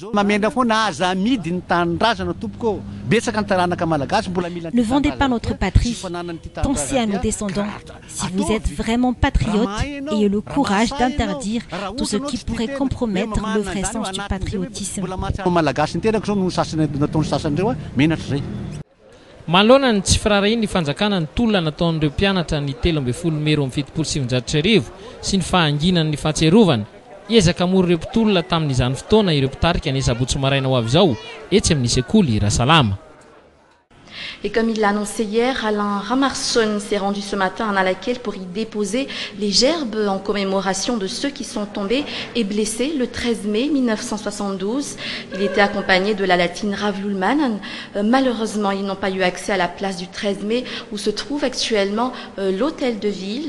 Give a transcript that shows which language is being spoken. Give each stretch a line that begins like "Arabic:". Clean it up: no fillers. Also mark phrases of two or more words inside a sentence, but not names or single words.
French: Ne vendez pas notre patrie, pensez à nos descendants. Si vous êtes vraiment patriotes, ayez le courage d'interdire tout ce qui pourrait compromettre le vrai sens du patriotisme.
Malagasy: Manolona ny tsy firarahiny ny fanjakana ny tolona nataon'ireo mpianatra ny 13 May 2007 sy ny fahanginany ny fahatserovana. Ezaka hamory ireo mpitolona tamin'izany fotoana ireo mpitarika ny sabotsy maraina ho avy izao etsy amin'ny sekoly Rasalama.
French: Et comme il l'a annoncé hier, Alain Ramarson s'est rendu ce matin à Analakeli pour y déposer les gerbes en commémoration de ceux qui sont tombés et blessés le 13 mai 1972. Il était accompagné de la latine Ravlulman. Malheureusement, ils n'ont pas eu accès à la place du 13 mai où se trouve actuellement l'hôtel de ville.